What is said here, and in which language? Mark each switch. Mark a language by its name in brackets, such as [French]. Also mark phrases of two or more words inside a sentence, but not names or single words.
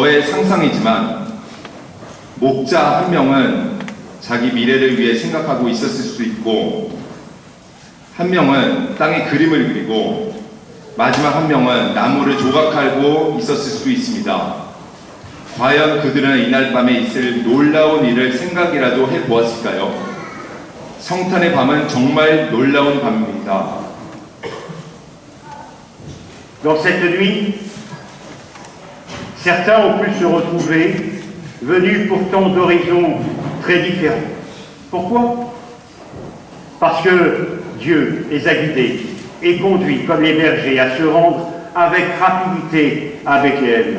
[Korean] 저의 상상이지만 목자 한 명은 자기 미래를 위해 생각하고 있었을 수도 있고, 한 명은 땅에 그림을 그리고, 마지막 한 명은 나무를 조각하고 있었을 수도 있습니다. 과연 그들은 이날 밤에 있을 놀라운 일을 생각이라도 해보았을까요? 성탄의 밤은 정말 놀라운 밤입니다. [French] Dans cette nuit, certains ont pu se retrouver, venus pourtant d'horizons très différents. Pourquoi? Parce que Dieu les a guidés et conduits comme les bergers à se rendre avec rapidité à Bethléem.